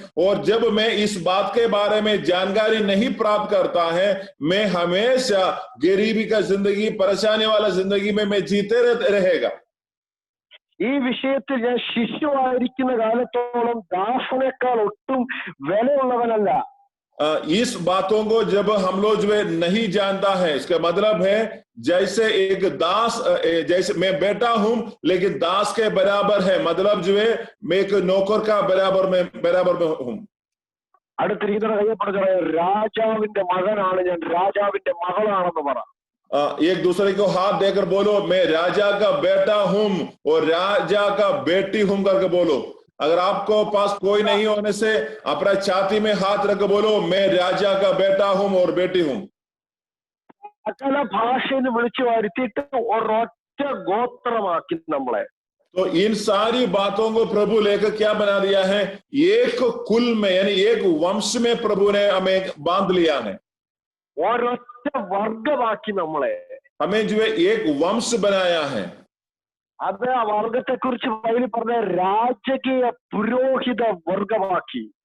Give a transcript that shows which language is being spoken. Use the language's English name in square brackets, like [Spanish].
[Hindi] और जब मैं इस बात के बारे में जानकारी नहीं प्राप्त करता है, मैं हमेशा गरीबी का जिंदगी, परेशानी वाला जिंदगी में मैं जीते रहेगा। [Malayalam] ഈ വിഷയത്തിൽ ഞാൻ ശിശുവായിരിക്കുന്ന കാലത്തോളം ദാസനേക്കാൾ ഒട്ടും വിലയുള്ളവനല്ല. [Hindi] इस बातों को जब हम लोग जो है नहीं जानता है, इसका मतलब है जैसे एक दास, जैसे मैं बेटा हूं लेकिन दास के बराबर है, मतलब जो है मैं एक नौकर का बराबर में हूं। [Malayalam] അടുത്തിരിക്കുന്ന രാജാവിന്റെ മകനാണ് ഞാൻ, രാജാവിന്റെ മകളാണെന്ന് പറ. [Hindi] एक दूसरे को हाथ देकर बोलो, मैं राजा का बेटा हूं और राजा का बेटी हूं करके बोलो। अगर आपको पास कोई नहीं होने से अपना छाती में हाथ रख बोलो, मैं राजा का बेटा हूं और बेटी हूं। [Malayalam] സകല ഭാഷയിൽ വിളിച്ചു വരുത്തിയിട്ട് ഒരൊറ്റ ഗോത്രമാക്കി നമ്മളെ. [Hindi] तो इन सारी बातों को प्रभु लेकर क्या बना दिया है, एक कुल में यानी एक वंश में प्रभु ने हमें बांध लिया है। [Malayalam] ഒരൊറ്റ വർഗമാക്കി നമ്മളെ, [Hindi] हमें जो है एक वंश बनाया है। [Malayalam] അത് ആ വർഗത്തെ കുറിച്ച് ബൈബിൾ പറഞ്ഞ രാജകീയ പുരോഹിത വർഗമാക്കി.